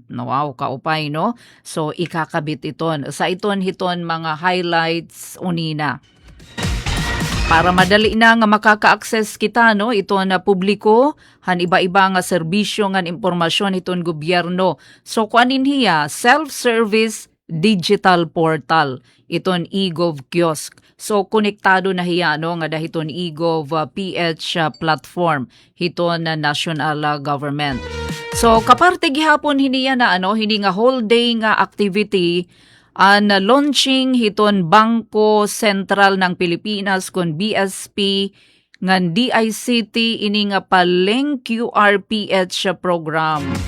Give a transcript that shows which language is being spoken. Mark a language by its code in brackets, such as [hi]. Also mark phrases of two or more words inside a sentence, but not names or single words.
[war] No, wow, kaupay no. So ikakabit iton sa iton hiton mga highlights unina. Para madali na nga makaka-access kita no ito na publiko han iba-iba nga serbisyo nga impormasyon iton gobyerno. So kuanin hiya [en] self-service digital portal [war] iton e-gov kiosk. So konektado na hiya no nga dahiton e-gov PH platform hiton na [en] national government. [war] So kaparte gihapon hiniya na hini nga [en] whole day [war] nga activity ang launching hiton Bangko Sentral ng Pilipinas kon BSP ngan DICT ini nga paleng QRPH program.